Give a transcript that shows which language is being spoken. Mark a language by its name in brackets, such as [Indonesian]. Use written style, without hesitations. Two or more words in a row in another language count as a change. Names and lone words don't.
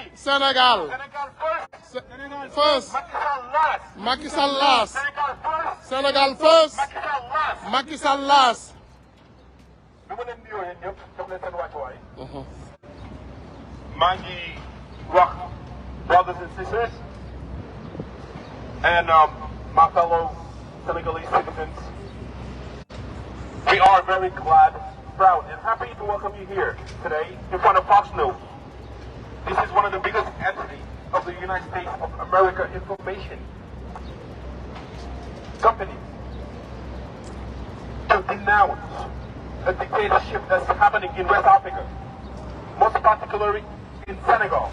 [English] Sénégal. Sénégal first. Sénégal first. Macky Sall last. Macky Sall last. Sénégal first. Sénégal first. Macky Sall last. Macky Sall last. [Wolof] bi ma leen nuyoo yéen ñëpp jox leen seen wàccuwaay. maa ngi wax [English] brothers and sisters and my fellow Senegalese citizens. We are very glad, proud, and happy to welcome you here today in front of Fox News. This is one of the biggest entities of the United States of America information companies to denounce a dictatorship that's happening in West Africa, most particularly in Senegal.